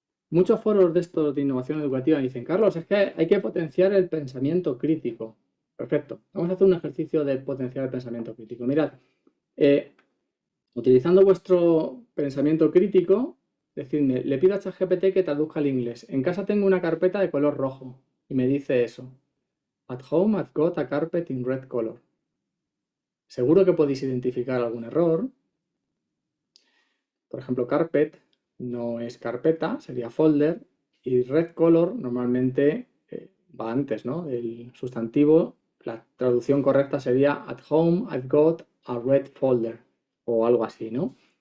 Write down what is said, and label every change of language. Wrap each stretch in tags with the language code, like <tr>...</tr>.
<es>Muchos foros de estos de innovación educativa dicen, Carlos, es que hay que potenciar el pensamiento crítico. Perfecto. Vamos a hacer un ejercicio de potenciar el pensamiento crítico. Mirad, utilizando vuestro pensamiento crítico, decidme, le pido a ChatGPT que traduzca al inglés. En casa tengo una carpeta de color rojo y me dice eso.</es> <en>At home I've got a carpet in red color.</en> <es>Seguro que podéis identificar algún error. Por ejemplo, carpet no es carpeta, sería folder, y red color normalmente va antes, ¿no? El sustantivo, la traducción correcta sería</es> <en>at home I've got a red folder</en> <es>o algo así, ¿no?</es>